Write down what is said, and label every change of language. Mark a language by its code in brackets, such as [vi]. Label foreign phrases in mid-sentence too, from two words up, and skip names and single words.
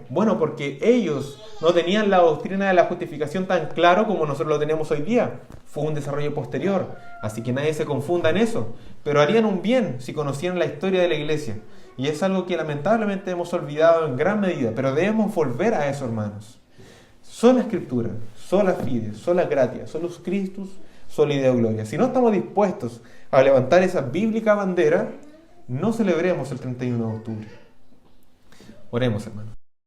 [es] Bueno, porque ellos no tenían la doctrina de la justificación tan claro como nosotros lo tenemos hoy día. Fue un desarrollo posterior, así que nadie se confunda en eso. Pero harían un bien si conocieran la historia de la iglesia. Y es algo que lamentablemente hemos olvidado en gran medida, pero debemos volver a eso, hermanos. Sola Escritura, [la] sola fide, sola gratia, solus Christus, sola Deo gloria. [es] Si no estamos dispuestos a levantar esa bíblica bandera, no celebremos el 31 de octubre. Oremos, hermanos.